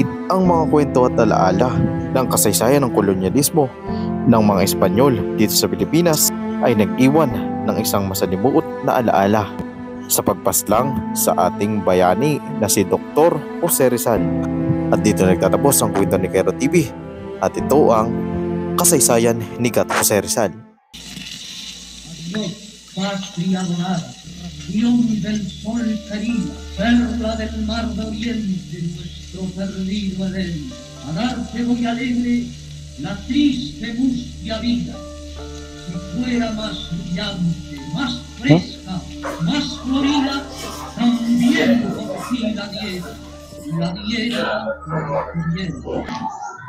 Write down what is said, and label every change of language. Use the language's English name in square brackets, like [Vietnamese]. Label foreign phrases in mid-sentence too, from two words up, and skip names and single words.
[Filipino] Ang mga kwento at alaala ng kasaysayan ng kolonyalismo ng mga Espanyol dito sa Pilipinas ay nag-iwan ng isang masalimuot na alaala sa pagpaslang sa ating bayani na si Dr. Jose Rizal. At dito nagtatapos ang kwento ni Quero TV at ito ang kasaysayan ni Dr. Jose Rizal. [Spanish] Patria dorada, ración del sol querida, perla del mar de oriente, nuestro perdido Edén. A darte voy alegre la triste mustia vida. Si fuera más brillante, más fresca, más florida, también por ti la diera, la diera.